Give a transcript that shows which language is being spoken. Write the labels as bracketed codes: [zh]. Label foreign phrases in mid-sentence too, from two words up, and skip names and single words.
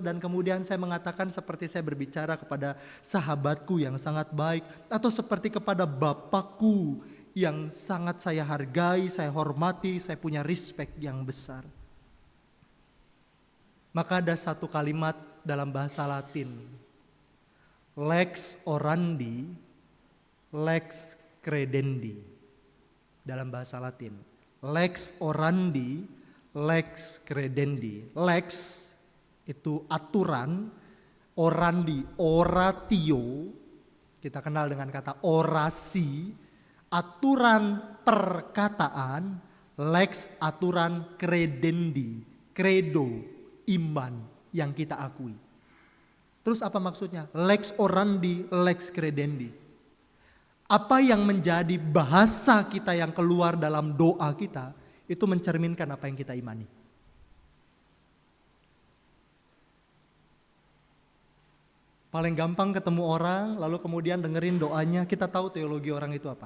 [id] Dan kemudian saya mengatakan seperti saya berbicara kepada sahabatku yang sangat baik. Atau seperti kepada Bapakku yang sangat saya hargai, saya hormati, saya punya respect yang besar. Maka ada satu kalimat dalam bahasa Latin. [la] Lex orandi, lex credendi. [id] Dalam bahasa Latin, [la] lex orandi, lex credendi. [id] Lex itu aturan, [la] orandi, oratio, [id] kita kenal dengan kata orasi, aturan perkataan, lex aturan [la] credendi, credo, [id] iman yang kita akui. Terus apa maksudnya? [la] Lex orandi, lex credendi. [id] Apa yang menjadi bahasa kita yang keluar dalam doa kita, itu mencerminkan apa yang kita imani. Paling gampang ketemu orang, lalu kemudian dengerin doanya, kita tahu teologi orang itu apa.